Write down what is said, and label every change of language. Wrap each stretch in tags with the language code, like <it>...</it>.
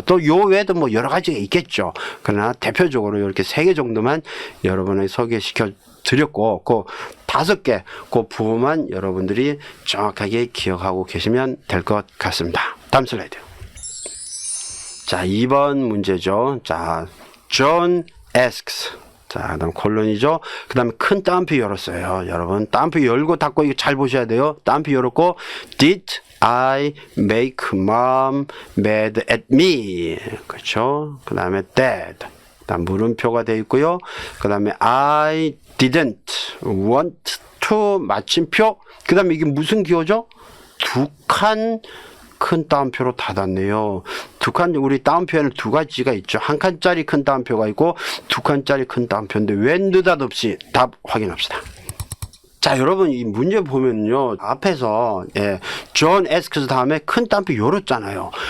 <ko>또 요 외에도 뭐 여러 가지가 있겠죠. 그러나 대표적으로 이렇게 3개 정도만 여러분에게 소개시켜 드렸고, 그 5개, 그 부분만 여러분들이 정확하게 기억하고 계시면 될 것 같습니다. 다음 슬라이드. 자, 2번 문제죠. 자,</ko> <en>John asks.</en> <ko>자, 그다음 콜론이죠. 그 다음에 큰 따옴표 열었어요. 여러분, 따옴표 열고 닫고 이거 잘 보셔야 돼요. 따옴표 열었고,</ko> <en>Did I make mom mad at me?</en> <ko>그렇죠. 그 다음에 Dad. 다음 물음표가 되어 있고요. 그 다음에</ko> <en>I didn't want to</en> <ko>마침표. 그 다음에 이게 무슨 기호죠? 2칸 큰 따옴표로 닫았네요. 우리 따옴표에는 두 가지가 있죠. 한 칸짜리 큰 따옴표가 있고 두 칸짜리 큰 따옴표인데 왜 느닷없이 답 확인합시다. 자, 여러분 이 문제 보면요. 앞에서 John asks 다음에 큰 따옴표 열었잖아요.</ko>